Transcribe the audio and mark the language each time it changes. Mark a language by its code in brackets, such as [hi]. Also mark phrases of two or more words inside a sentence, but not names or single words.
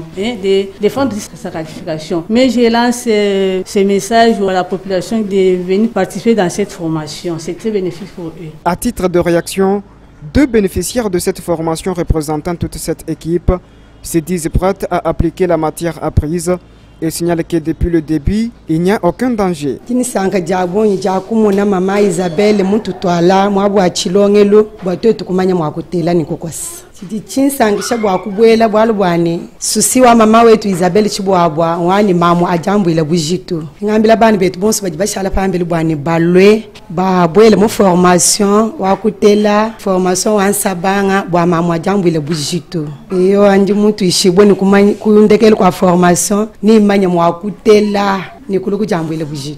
[fr] De défendre sa qualification. Mais je lance ce message à la population de venir participer dans cette formation. C'est très bénéfique pour eux. À titre de réaction, 2 bénéficiaires de cette formation représentant toute cette équipe se disent prêtes à appliquer la matière apprise et signalent que depuis le début, il n'y a aucun danger. [lu] Sidi chinsangisha bwa kubwela bwa lubwane susi wa mama wetu Isabelle Chiboua wani mamu ajambu ila bujitu ngambila bani betu bonso baji bashala pambele bwane balwe ba bwele mo formation wa kutela formation wa nsabanga bwa mamu ajambu ila bujitu iyo andi mutu ishiboni kuyundekele kwa formation ni manya mwa kutela ni kuluku jambu ila bujitu